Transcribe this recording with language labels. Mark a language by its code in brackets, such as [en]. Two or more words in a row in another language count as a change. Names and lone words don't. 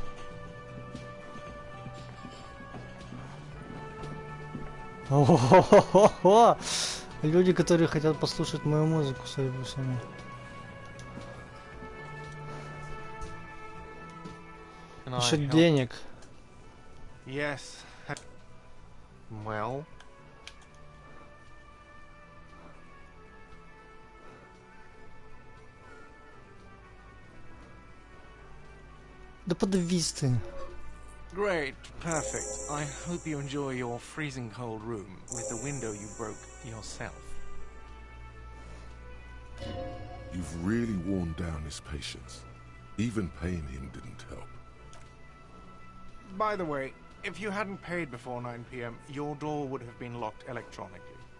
[ru] О-хо-хо-хо-хо! Люди, которые хотят послушать мою музыку, судя по всему. Ищут денег. [en] Yes. Well. [ru] Да подавись ты. [en] Great, perfect. I hope you enjoy your freezing cold room with the window you broke yourself. You've really worn down his patience. Even paying him didn't help. By the way, if you hadn't paid before 9 p.m., your door would have been locked electronically.